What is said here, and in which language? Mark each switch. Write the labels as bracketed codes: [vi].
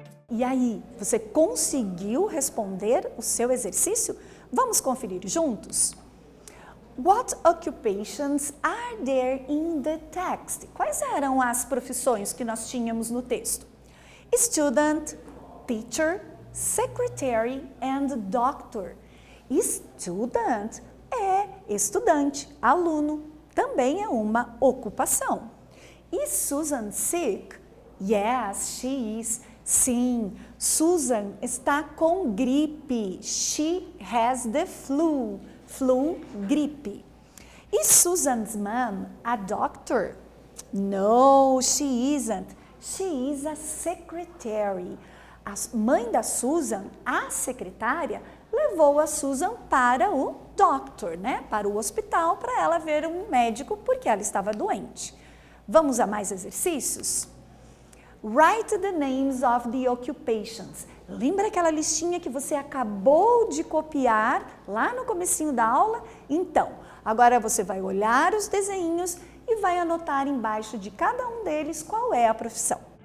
[pt] E aí, você conseguiu responder o seu exercício? Vamos conferir juntos? [en] What occupations are there in the text? [pt] Quais eram as profissões que nós tínhamos no texto? [en] Student, teacher, secretary and doctor. [pt] Student é estudante, aluno, também é uma ocupação. [en] Is Susan sick? Yes, she is. [pt] Sim, Susan está com gripe. [en] She has the flu. Flu, gripe. Is Susan's mom a doctor? No, she isn't. She is a secretary. [pt] A mãe da Susan, a secretária, levou a Susan para o doctor, né? Para o hospital, para ela ver um médico, porque ela estava doente. Vamos a mais exercícios? [en] Write the names of the occupations. [pt] Lembra aquela listinha que você acabou de copiar lá no comecinho da aula? Então, agora você vai olhar os desenhos e vai anotar embaixo de cada um deles qual é a profissão.